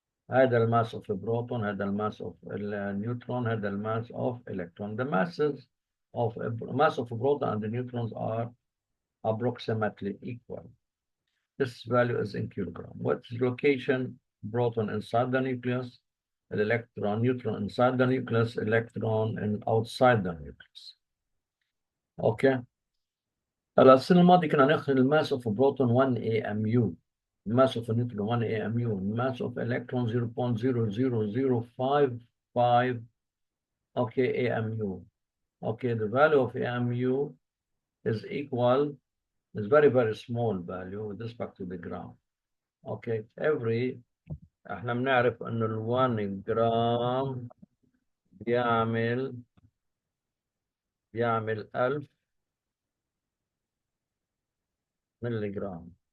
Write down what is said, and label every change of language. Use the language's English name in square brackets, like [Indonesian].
[English] هذا الماس of proton, هذا الماس اوف النيوترون، هذا الماس of electron. The masses of mass of proton and the neutrons are approximately equal. This value is in kilogram. What's the location? Proton inside the nucleus, the electron, neutron inside the nucleus, electron and outside the nucleus. Okay. [Arabic] هلا السنة الماضية كنا ناخذ [English] الماس of proton 1 AMU، mass of a neutron 1 AMU, mass of electron 0.00055 okay AMU. Okay, the value of AMU is equal, is very very small value with respect to the gram. [Arabic] Okay, احنا بنعرف انه ال1 جرام بيعمل 1000 ملي جرام.